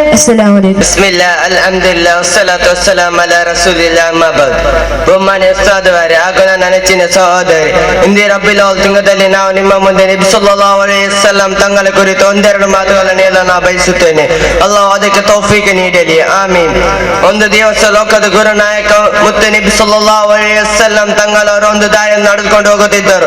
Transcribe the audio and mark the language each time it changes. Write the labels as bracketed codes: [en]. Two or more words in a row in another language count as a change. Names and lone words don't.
[ar] السلام عليكم. بسم الله الحمد لله والصلاة والسلام على رسول الله أما بعد. [kn] ಬೊಮ್ಮನೆ ಉಸ್ತಾದವರೇ ಹಾಗೂ ನನ್ನ ನೆಚ್ಚಿನ ಸಹೋದರಿ, ಇಂದಿ ರಬ್ಬಿಲ್ ಅವಲ್ ತಿಂಗಳಲ್ಲಿ ನಾವು ನಿಮ್ಮ ಮುಂದೆ ನಬಿ [ar] صلى الله عليه وسلم [kn] ತಂಗಳ ಕುರಿತು ಒಂದೆರಡು ಮಾತುಗಳನ್ನು ಹೇಳಲು ಬಯಸುತ್ತೇನೆ. ಅಲ್ಲಾಹ್ ಅದಕ್ಕೆ ತೌಫೀಕ್ ನೀಡಲಿ, ಆಮೀನ್. ಒಂದು ದಿವಸ ಲೋಕದ ಗುರುನಾಯಕ ಮುತ್ತು ನಬಿ [ar] صلى الله عليه وسلم [kn] ತಂಗಳವರು ಒಂದು ದಾರಿಯನ್ನು ನಡೆದುಕೊಂಡು ಹೋಗುತ್ತಿದ್ದರು.